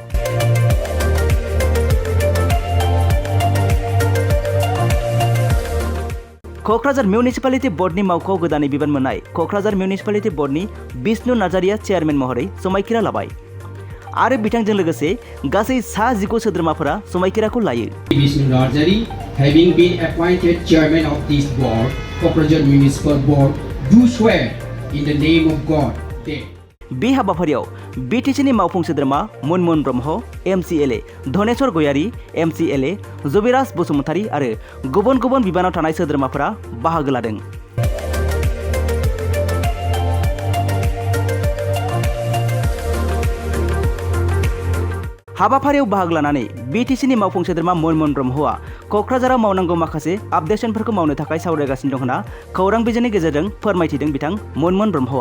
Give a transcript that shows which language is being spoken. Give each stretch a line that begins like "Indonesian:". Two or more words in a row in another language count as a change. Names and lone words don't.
Bodo: क'क्राझार मिउनिसिपालिटि बोर्डनि मावख'आव गोदानै बिबान मोननाय क'क्राझार मिउनिसिपालिटि बोर्डनि बिष्णु नार्जारिया चेयारमेन महरै समायखिरा लाबाय आरो बिथांजों लोगोसे गासै 19 सोद्रोमाफोरा समायखिराखौ लायो। बिष्णु नार्जारी,
English: having been appointed chairman of this board, Kokrajhar Municipal Board, do swear in the name of God that
Bodo: बे हाबाफारियाव बिटिसिनि मावफुं सोद्रोमा मनमोहन ब्रह्म, एमसिएलए धनेश्वर गयारी, एमसिएलए जबिराज बसुमतारी आरो गुबुन गुबुन बिबानाव थानाय सोद्रोमाफोरा बाहागो लादों। हाबाफारियाव बाहागो लानानै बिटिसिनि मावफुं सोद्रोमा मनमोहन ब्रह्मआ क'क्राझाराव मावनांगौ माखासे आपडेशनफोरखौ मावनो थाखाय सावरायगासिनो दं होनना खौरां बिजोंनि गेजेरजों फोरमायथिदों बिथां मनमोहन ब्रह्मआ।